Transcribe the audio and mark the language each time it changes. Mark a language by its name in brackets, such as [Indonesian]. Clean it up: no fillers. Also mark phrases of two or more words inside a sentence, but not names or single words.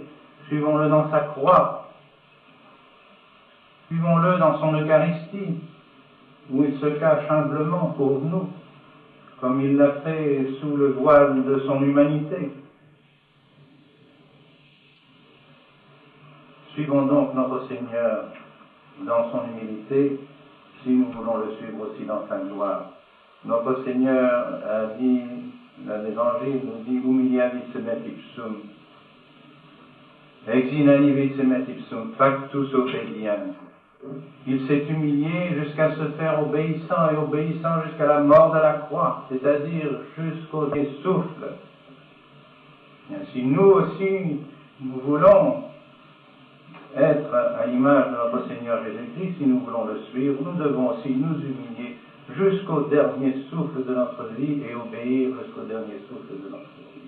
[French] Suivons-le dans sa croix. Suivons-le dans son Eucharistie, où il se cache humblement pour nous, comme il l'a fait sous le voile de son humanité. Suivons donc notre Seigneur dans son humilité, si nous voulons le suivre aussi dans sa gloire. Notre Seigneur a dit, l'Évangile nous dit, [Latin] humiliavis semet ipsum, exinani semet ipsum, factus obediens. [French] Il s'est humilié jusqu'à se faire obéissant, et obéissant jusqu'à la mort de la croix, c'est-à-dire jusqu'au dernier souffle. Et ainsi, nous aussi, nous voulons être à l'image de notre Seigneur Jésus-Christ, si nous voulons le suivre, nous devons aussi nous humilier jusqu'au dernier souffle de notre vie et obéir jusqu'au dernier souffle de notre vie.